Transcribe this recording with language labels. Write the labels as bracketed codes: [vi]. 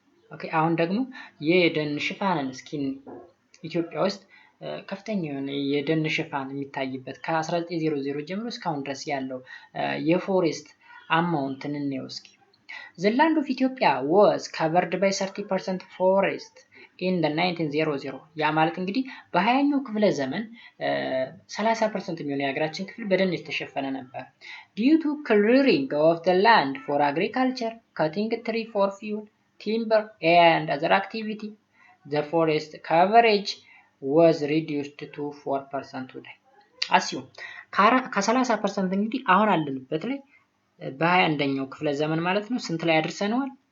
[am] ኦኬ አሁን ደግሞ የደን ሽፋንን እስኪ ኢትዮጵያ ውስጥ ከፍተኛ የሆነ የደን ሽፋን የሚታይበት ከ1900 ጀምሮ እስካሁን ድረስ ያለው የፎሬስት አማውንትን እንየው እስኪ። [en] The land of Ethiopia was covered by 30% forest in the 1900. [am] ያ ማለት እንግዲህ በ20ኛው ክፍለ ዘመን 30% የሚሆነው የሀገራችን ክፍል በደን የተሸፈነ ነበር። [en] due to clearing of the land for agriculture, cutting tree for fuel, timber and other activity, the forest coverage was reduced to 4% today. [am] አስዩ ከ30% እንግዲህ አሁን አለንበት ላይ በ21ኛው ክፍለ ዘመን ማለት ነው ስንት ላይ አድርሰነዋል?